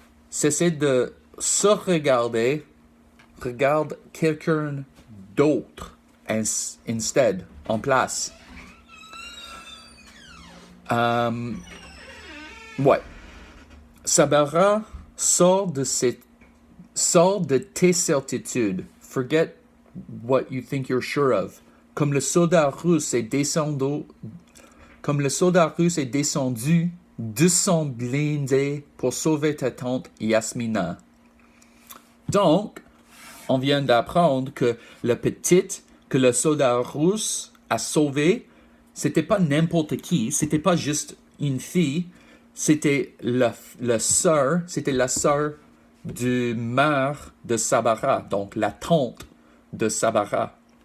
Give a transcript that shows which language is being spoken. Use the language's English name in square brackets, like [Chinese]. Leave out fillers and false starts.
[French] Cesser de se regarder. Regarde quelqu'un d'autre instead, en place. Ouais. Sabara sort de cette Sors de tes certitudes. [English] Forget what you think you're sure of. [French] Comme le soldat russe est descendu de son blindé pour sauver ta tante Yasmina. Donc, on vient d'apprendre que la petite que le soldat russe a sauvée, c'était pas n'importe qui, c'était pas juste une fille, c'était la sœur du maire de Sabara, donc la tante de Sabara.